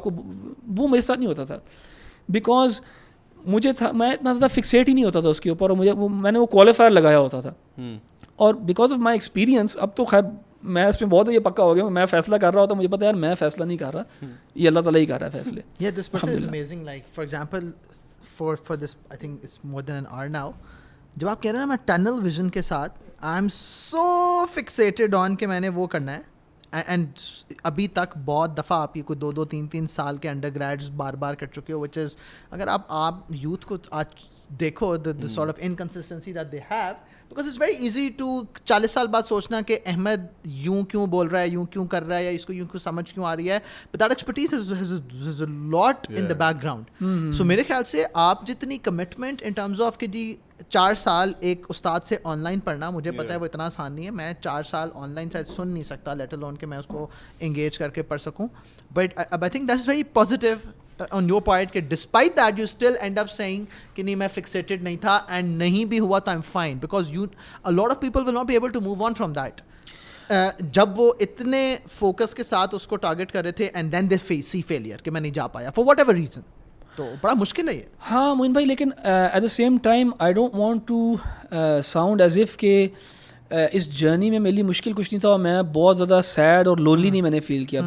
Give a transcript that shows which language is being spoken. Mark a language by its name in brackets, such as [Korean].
[Urdu] آپ کو وہ میرے ساتھ نہیں ہوتا تھا بیکاز مجھے تھا, میں اتنا زیادہ فکسیٹ ہی نہیں ہوتا تھا اس کے اوپر, اور مجھے میں نے وہ کوالیفائر لگایا ہوتا تھا. اور [English] because of my experience [Urdu] اب تو خیر میں اس میں بہت یہ پکا ہو گیا ہوں, میں فیصلہ کر رہا ہوتا ہوں, مجھے پتا ہے یار میں فیصلہ نہیں کر رہا, یہ اللہ تعالیٰ ہی کر رہا ہے فیصلے. [English] Yeah, this person is amazing. Like for example, for this I think it's more than an hour now. [Urdu] جب آپ کہہ رہے ہیں نا میں ٹنل ویژن کے ساتھ [English] I am so fixated on [Urdu] کہ میں نے وہ کرنا ہے. اینڈ ابھی تک بہت دفعہ آپ یہ کوئی 2-3 سال کے انڈر گریڈس بار بار کر چکے ہو, [English] which is [Urdu] اگر آپ یوتھ کو آج دیکھو [English] the sort of inconsistency that they have, because it's very easy to [Urdu] 40 سال بعد سوچنا کہ احمد یوں کیوں بول رہا ہے, یوں کیوں کر رہا ہے, یا اس کو یوں کیوں سمجھ کیوں آ رہی ہے. [English] But that expertise has a lot in the background. [Urdu] So میرے خیال سے آپ جتنی [English] commitment in terms of [Urdu] کہ جی 4 سال ایک استاد سے آن لائن پڑھنا, مجھے پتا ہے وہ اتنا آسان نہیں ہے. میں 4 سال آن لائن شاید سن نہیں سکتا, لیٹ الون کہ میں اس کو انگیج کر کے پڑھ سکوں. [English] but I think that's very positive on your part کہ despite that you still end up saying [Urdu] کہ نہیں میں fixated نہیں تھا, [English] and [Urdu] نہیں بھی ہوا تو [English] I'm fine, because a lot of people will not be able to move on from that. [Urdu] جب وہ اتنے فوکس کے ساتھ اس کو ٹارگیٹ کر رہے تھے [English] and then they see failure [Urdu] کہ میں نہیں جا پایا [English] for whatever reason, [Urdu] تو بڑا مشکل ہے یہ. ہاں معین بھائی, لیکن [English] at the same time I don't want to sound as if کہ [Urdu] اس جرنی میں میرے لیے مشکل کچھ نہیں تھا, اور میں بہت زیادہ سیڈ اور لونلی نہیں میں نے فیل کیا.